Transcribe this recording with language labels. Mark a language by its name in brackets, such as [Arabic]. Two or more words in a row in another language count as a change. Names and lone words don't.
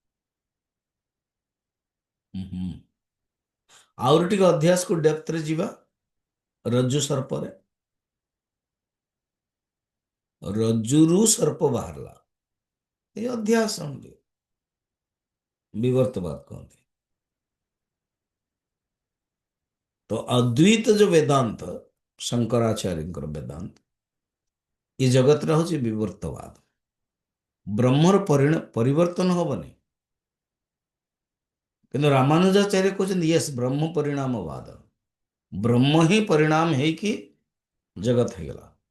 [Odia] ହୁଁ। ଆହୁରି ଟିକେ ଅଧ୍ୟାସକୁ ଡେପ୍ଥରେ ଯିବା। ରଜ୍ଜୁ ସର୍ପରେ, ରଜ୍ଜୁରୁ ସର୍ପ ବାହାରିଲା, ଏ ଅଧ୍ୟାସ ବିବର୍ତ୍ତବାଦ କହନ୍ତି। [Hindi] तो अद्वैत जो वेदांत, शंकराचार्यଙ୍କର वेदांत, [Odia] ଏ ଜଗତରେ ହଉଛି ବିବର୍ତ୍ତବାଦ। ବ୍ରହ୍ମର ପରିବର୍ତ୍ତନ ହବନି, କିନ୍ତୁ ରାମାନୁଜାଚାର୍ଯ୍ୟ କହୁଛନ୍ତି ୟେସ୍, ବ୍ରହ୍ମ ପରିଣାମବାଦ। ବ୍ରହ୍ମ ହିଁ ପରିଣାମ ହେଇକି ଜଗତ ହେଇଗଲା।